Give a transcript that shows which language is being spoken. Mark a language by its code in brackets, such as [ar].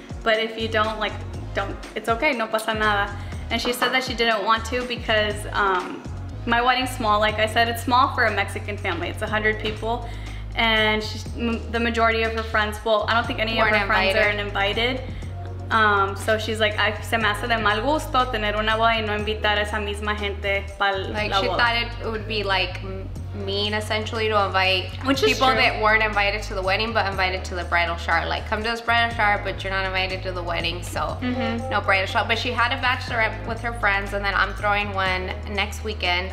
[en] But if you don't, like, don't, it's okay, [es] no pasa nada. [en] And she said that she didn't want to because my wedding's small. Like I said, it's small for a Mexican family. It's 100 people. And the majority of her friends, well, I don't think any of her friends are invited. So she's like, [es] se me hace de mal gusto tener una boda y no invitar a esa misma gente para la boda. [en] Like she thought it would be like mean essentially to invite people that weren't invited to the wedding but invited to the bridal shower. Like, come to this bridal shower but you're not invited to the wedding, so no bridal shower. But she had a bachelorette with her friends, and then I'm throwing one next weekend.